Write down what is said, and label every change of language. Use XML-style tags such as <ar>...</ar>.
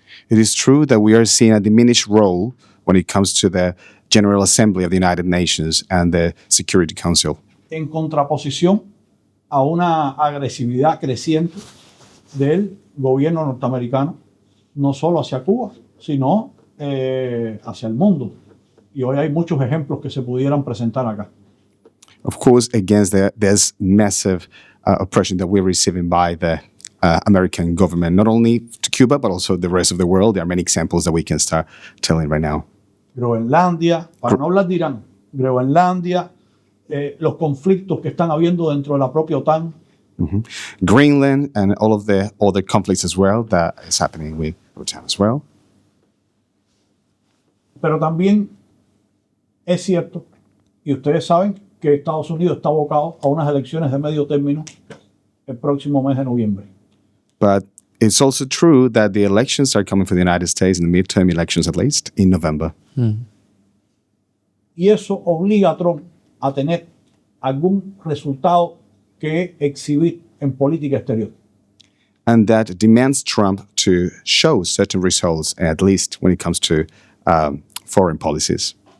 <en>It is true that we are seeing a diminished role when it comes to the General Assembly of the United Nations and the Security Council.</en> <es>En contraposición a una agresividad creciente del gobierno norteamericano, no solo hacia Cuba, sino hacia el mundo. Y hoy hay muchos ejemplos que se pudieran presentar acá.</es> <en>Of course, against there's massive oppression that we're receiving by the American government, not only to Cuba, but also the rest of the world. There are many examples that we can start telling right now.</en> <es>Groenlandia, para no hablar de Irán, Groenlandia, los conflictos que están habiendo dentro de la propia OTAN.</es> <en>Greenland and all of the other conflicts as well that is happening with OTAN as well.</en> <es>Pero también es cierto, y ustedes saben, que Estados Unidos está abocado a unas elecciones de medio término el próximo mes de noviembre.</es> <en>But it's also true that the elections are coming for the United States, in the midterm elections at least, in November.</en> <es>Y eso obliga a Trump a tener algún resultado que exhibir en política exterior.</es> <en>And that demands Trump to show certain results, at least when it comes to foreign policies.</en>